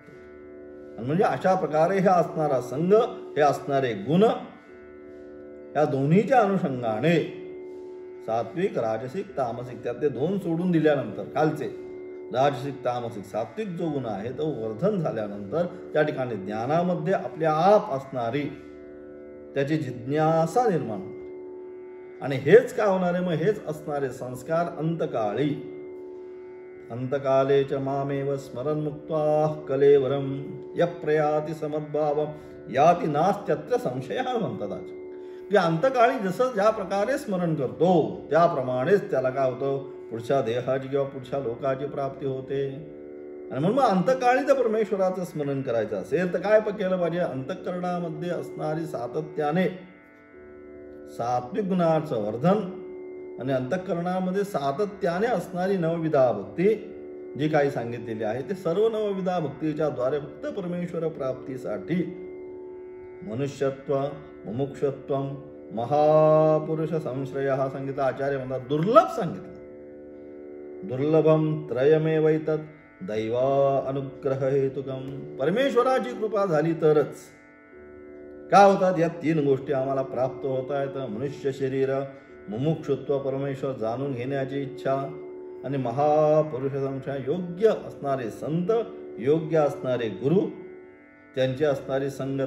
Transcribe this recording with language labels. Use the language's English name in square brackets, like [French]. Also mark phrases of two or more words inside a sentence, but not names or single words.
[Marathi] म्हणजे अशा प्रकारे हे असणारा संघ, हे असणारे गुण, या दोन्हीच्या अनुषंगाने सात्विक राजसिक तामसिक, त्यातले 2 सोडून दिल्यानंतर खालचे राजसिक तामसिक, सात्विक जो गुण आहे तो वर्धन झाल्यानंतर त्या ठिकाणी ज्ञानामध्ये आपल्या आप असणारी त्याची जिज्ञासा निर्माण होते. आणि हेच काय होणार आहे, मग हेच असणारे संस्कार अंतकाळी, [Sanskrit] अंतकाले च मामेव स्मरण मुक्त्वा कलेवरम यप्रयाति समद्भाव याति नास्त्यत्र संशयः म्हणतात. [Marathi] की अंतकाळी जसं ज्या प्रकारे स्मरण करतो त्याप्रमाणेच त्याला काय होतं, पुढच्या देहाची किंवा पुढच्या लोकाची प्राप्ती होते. आणि म्हणून अंतकाळी जर परमेश्वराचं स्मरण करायचं असेल तर काय केलं पाहिजे, अंतःकरणामध्ये असणारी सातत्याने सात्विक गुणाचं वर्धन आणि अंतःकरणामध्ये सातत्याने असणारी नवविधा भक्ती जी काही सांगितलेली आहे, ते सर्व नवविधा भक्तीच्या द्वारे फक्त परमेश्वर प्राप्तीसाठी मनुष्यत्व, मुमुक्षत्व, महापुरुष संश्रय हा सांगितला. आचार्य म्हणतात दुर्लभ सांगितलं. [Sanskrit] दुर्लभम त्रयमेवैतत् दैवा अनुग्रह हेतुकम, [Marathi] परमेश्वराची कृपा झाली तरच काय होतात, या 3 गोष्टी आम्हाला प्राप्त होत आहेत. मनुष्य शरीर, मुमुक्षुत्व, परमेश्वर जाणून घेण्याची इच्छा, आणि महापुरुष संशय, योग्य असणारे संत, योग्य असणारे गुरु, त्यांची असणारी संगत.